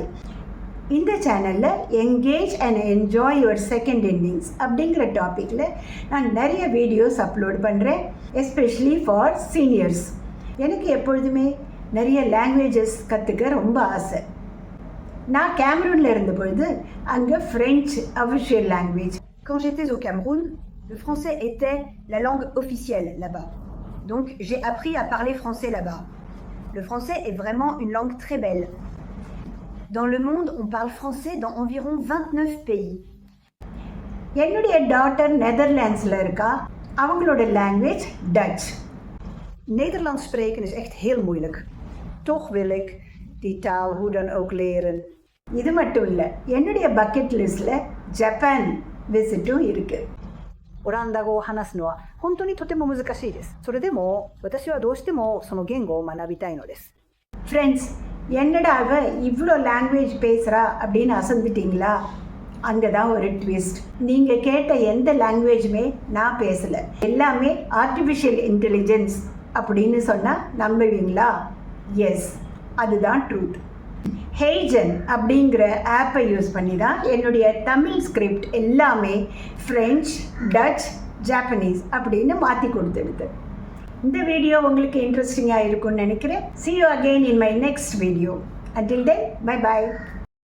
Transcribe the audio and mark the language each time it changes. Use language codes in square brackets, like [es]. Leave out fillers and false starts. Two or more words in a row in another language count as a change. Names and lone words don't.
[ta] இந்த சேனலில் [en] engage and enjoy your second innings [ta] அப்படிங்கிற டாப்பிக்கில் நான் நிறைய [en] videos upload [ta] பண்ணுறேன், [en] especially for seniors. [ta] எனக்கு எப்பொழுதுமே நிறைய லாங்குவேஜஸ் கற்றுக்க ரொம்ப ஆசை. நான் கேமரூனில் இருந்த பொழுது அங்கே [en] French official language. [fr] Quand j'étais au Cameroun, le français était la langue officielle là-bas. Donc j'ai appris à parler français là-bas. Le français est vraiment une langue très belle. Dans le monde, on parle français dans environ 29 pays. [ta] என்னுடைய டாட்டர் நெதர்லாண்ட்ஸில் இருக்கா. அவங்களோட லாங்குவேஜ் டச். [nl] Nederlands spreken is echt heel moeilijk. Toch wil ik die taal hoe dan ook leren. [ta] இது மட்டும் இல்லை, என்னுடைய [en] bucket list [ta] ஜப்பான் விசிட்டும் இருக்குது. [ja] オランダ語を話すのは本当にとても難しいです。それでも私はどうしてもその言語を学びたいのです。 [ta] ஃப்ரெண்ட்ஸ், என்னடா அவ இவ்வளோ லாங்குவேஜ் பேசுகிறா அப்படின்னு அசந்துட்டிங்களா? அங்கே தான் ஒரு ட்விஸ்ட். நீங்கள் கேட்ட எந்த லாங்குவேஜுமே நான் பேசலை. எல்லாமே [en] artificial intelligence [ta] அப்படின்னு சொன்னால் நம்புவீங்களா? எஸ், அதுதான் ட்ரூத். ஹேஜன் அப்படிங்கிற [en] app use [ta] பண்ணி தான் என்னுடைய தமிழ் ஸ்கிரிப்ட் எல்லாமே ஃப்ரெஞ்ச், டச், ஜாப்பனீஸ் அப்படின்னு மாற்றி கொடுத்துடுது. இந்த வீடியோ உங்களுக்கு இன்ட்ரெஸ்டிங்காக இருக்கும்னு நினைக்கிறேன். [en] See you again in my next video. Until then, bye bye.